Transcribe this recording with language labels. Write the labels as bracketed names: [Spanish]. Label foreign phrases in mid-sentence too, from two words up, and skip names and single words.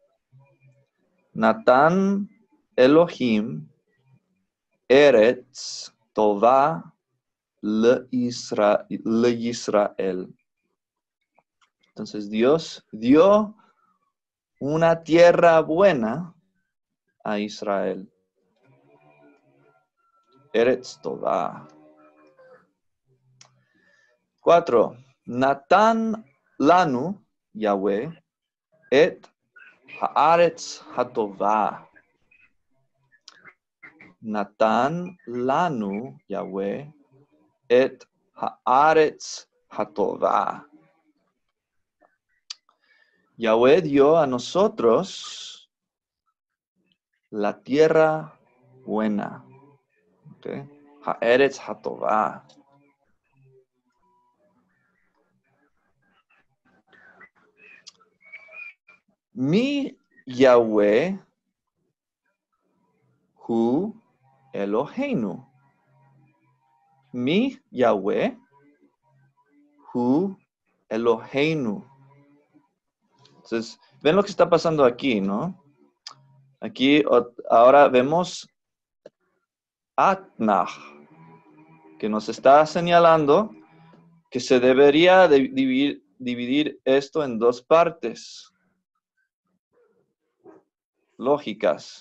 [Hebrew] נתן אלהים, ארץ טובה לישראל. [Spanish] Entonces Dios dio una tierra buena a Israel. [Hebrew] ארץ טובה. 4. נתן לנו, יהוה, את הארץ הטובה. נתן לנו, יהוה, את הארץ הטובה. [Spanish] Yahweh dio a nosotros la tierra buena. [Hebrew] Okay. הארץ הטובה. מי יהוה הוא אלהינו. מי יהוה הוא אלהינו. [Spanish] Entonces, ven lo que está pasando aquí, ¿no? Aquí ahora vemos Atnach, que nos está señalando que se debería dividir esto en dos partes lógicas.